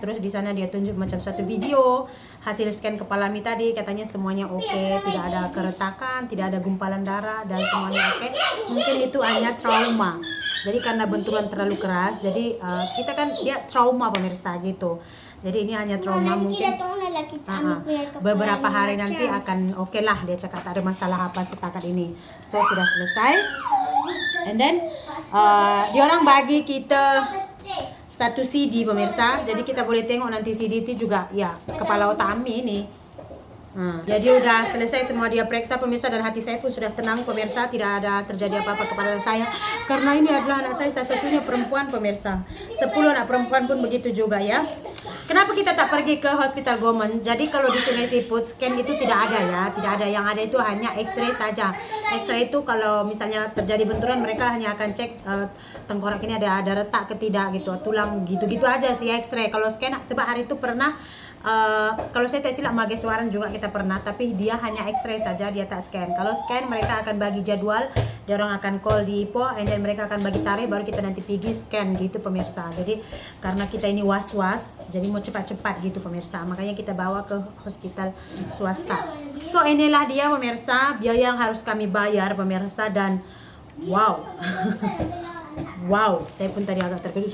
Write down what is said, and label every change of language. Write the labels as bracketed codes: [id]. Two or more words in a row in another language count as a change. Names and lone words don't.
[id] Terus di sana dia tunjuk macam satu video hasil scan kepala Ami tadi, katanya semuanya oke, tidak ada keretakan, tidak ada gumpalan darah dan semuanya oke. Mungkin itu hanya trauma. Jadi karena benturan terlalu keras, jadi kita kan dia trauma pemirsa gitu. Jadi ini hanya trauma mungkin. [ms] Beberapa hari nanti akan oke lah, dia cakap tak ada masalah apa setakat ini. [id] So sudah selesai. [en] And then [ms] dia orang bagi kita satu CD pemirsa, jadi kita boleh tengok nanti CD itu juga ya kepala otak Ami ini. [id] Jadi udah selesai semua dia periksa pemirsa, dan hati saya pun sudah tenang pemirsa, tidak ada terjadi apa-apa kepada saya karena ini adalah anak saya satu-satunya perempuan pemirsa. [ms] 10 anak perempuan pun begitu juga ya. Kenapa kita tak pergi ke hospital government? [id] Jadi kalau di Sungai Siput scan itu tidak ada ya, tidak ada. Yang ada itu hanya X-ray saja. X-ray itu kalau misalnya terjadi benturan mereka hanya akan cek tengkorak ini ada retak ke tidak gitu, tulang gitu-gitu aja sih X-ray. [ms] Kalau scan sebab hari itu pernah kalau saya tak silap Magesuaran juga kita pernah, tapi dia hanya X-ray saja, dia tak scan. Kalau scan mereka akan bagi jadwal, dia orang akan call di Ipoh, [en] and then [ms] mereka akan bagi tarikh, baru kita nanti pergi scan gitu pemirsa. [id] Jadi karena kita ini was-was, jadi mau cepat-cepat gitu pemirsa, makanya kita bawa ke hospital swasta. So inilah dia pemirsa biaya yang harus kami bayar pemirsa, dan wow wow, saya pun tadi agak terkejut.